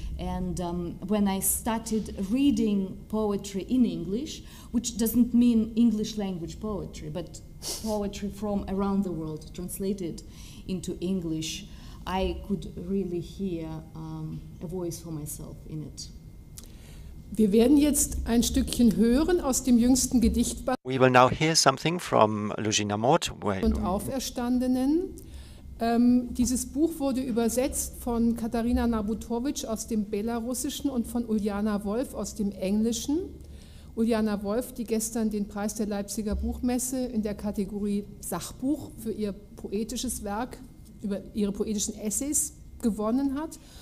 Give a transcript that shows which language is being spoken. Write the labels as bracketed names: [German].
[English] And when I started reading poetry in English, which doesn't mean English language poetry, but poetry from around the world translated into English, I could really hear a voice for myself in it. [German] Wir werden jetzt ein Stückchen hören aus dem jüngsten Gedichtband [English] We will now hear something from Lužina Mort. [German] und Auferstandenen. Dieses Buch wurde übersetzt von Katharina Nabutowicz aus dem Belarussischen und von Uljana Wolf aus dem Englischen. Uljana Wolf, die gestern den Preis der Leipziger Buchmesse in der Kategorie Sachbuch für ihr poetisches Werk, über ihre poetischen Essays gewonnen hat.